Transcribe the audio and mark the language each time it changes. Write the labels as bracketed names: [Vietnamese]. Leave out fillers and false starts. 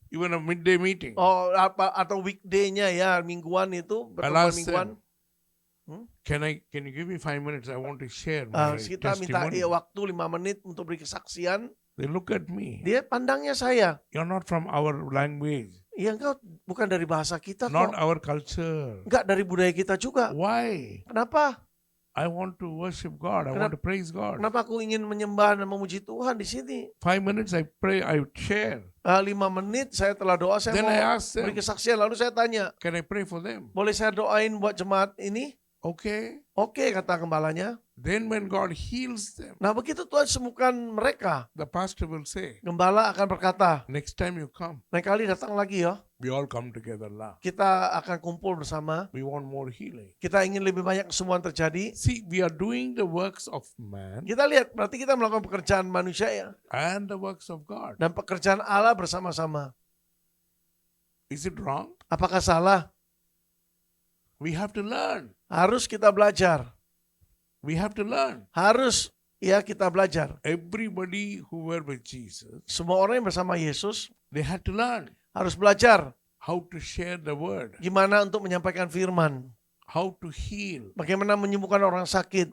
[English] even a midday meeting, [Indonesian] Atau weekday-nya ya, mingguan itu, [English] I'll [Indonesian] pertemuan [English] ask [Indonesian] mingguan. [English] them, can you give me 5 minutes? I want to share my [Indonesian] Kita minta [English] testimony. [Indonesian] waktu 5 menit untuk beri kesaksian. [English] They look at me. [Indonesian] Dia pandangnya saya. [English] You're not from our language, [Indonesian] Ya engkau bukan dari bahasa kita [English] not [Indonesian] kok. [English] our culture. [Indonesian] Enggak dari budaya kita juga. [English] Why? [Indonesian] Kenapa? [English] I want to worship God. I want to praise God. [Indonesian] Kenapa aku ingin menyembah dan memuji Tuhan di sini? [English] 5 minutes I pray, I share. [Indonesian] 5 menit saya telah doa, saya [English] Then [Indonesian] mau [English] I ask them, [Indonesian] beri kesaksian. Lalu saya tanya, [English] can I pray for them? [Indonesian] boleh saya doain buat jemaat ini? [English] Okay. [Indonesian] Oke, kata gembalanya. [English] Then when God heals them, [Indonesian] Nah begitu Tuhan sembuhkan mereka, [English] the pastor will say, [Indonesian] gembala akan berkata, [English] next time you come, [Indonesian] lain kali datang lagi ya. [English] we all come together lah. [Indonesian] Kita akan kumpul bersama. [English] We want more healing. [Indonesian] Kita ingin lebih banyak kesembuhan terjadi. [English] See, we are doing the works of man [Indonesian] Kita lihat, berarti kita melakukan pekerjaan manusia ya. [English] and the works of God. [Indonesian] Dan pekerjaan Allah bersama-sama. [English] Is it wrong? [Indonesian] Apakah salah? [English] We have to learn. [Indonesian] Harus kita belajar. [English] We have to learn. [Indonesian] Harus ya kita belajar. [English] Everybody who were with Jesus, [Indonesian] Semua orang yang bersama Yesus [English] they had to learn [Indonesian] harus belajar [English] how to share the word, [Indonesian] gimana untuk menyampaikan firman. [English] how to heal, [Indonesian] Bagaimana menyembuhkan orang sakit.